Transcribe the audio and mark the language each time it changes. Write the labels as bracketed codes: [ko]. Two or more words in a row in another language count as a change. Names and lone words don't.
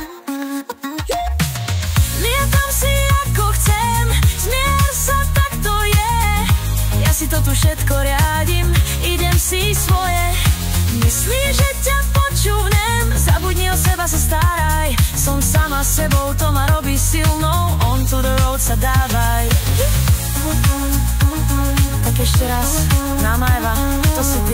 [sk] Lietam si ako chcem, zmier sa, tak to je. Ja si to tu všetko riadím, idem si svoje. Myslíš, že ťa počúvnem, zabudni o seba, sa staraj. Som sama sebou, to ma robí silnou, [en] on to the road [sk] sa dávaj. Tak ešte raz, namáva, to si ty.